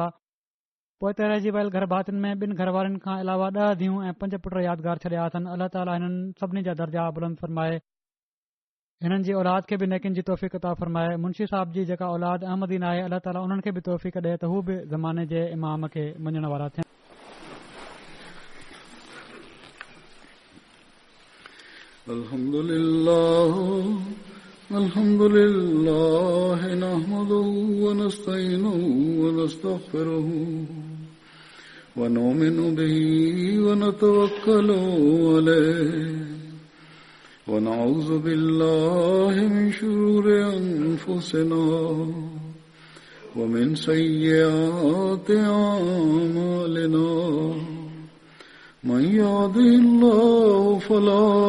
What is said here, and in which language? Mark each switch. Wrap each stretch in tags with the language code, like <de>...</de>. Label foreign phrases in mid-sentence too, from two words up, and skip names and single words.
<sd>पोइ त रहिजी वियल घर भातियुनि में 2 घर वारनि खां अलावा 10 धीअरूं ऐं 5 पुट यादगार छॾिया अथनि। अल्लाह ताला हिननि सभिनी जा दर्जा बुलंद फ़रमाए। हिननि जी औलाद खे बि नेकिन जी तौफ़ीक़ अता फ़रमाए। मुंशी साहब जी जेका औलाद अहमदीन आहे, अल्लाह ताला उन्हनि खे बि तौफ़ीक़ ॾिए त हू बि ज़माने जे इमाम खे मञण वारा थियनि।</sd> <ar>الحمد لله نحمده ونستعينه ونستغفره ونؤمن به ونتوكل عليه ونعوذ بالله من شرور أنفسنا ومن سيئات أعمالنا من يهده الله فلا</ar>